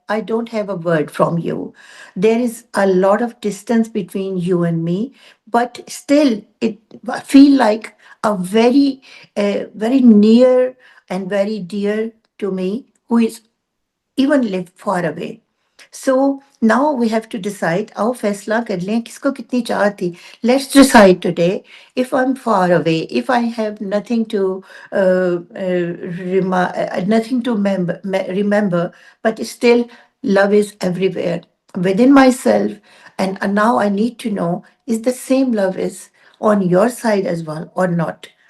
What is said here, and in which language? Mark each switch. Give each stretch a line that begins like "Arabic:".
English: I don't have a word from you. There is a lot of distance between you and me, but still, it feel like a very near and very dear to me, who is even live far away. So now we have to decide.
Urdu: आओ फैसला कर लें किसको कितनी चाह थी.
English: Let's decide today. If I'm far away, if I have nothing to nothing to remember, but still love is everywhere within myself. And now I need to know, is the same love is on your side as well or not?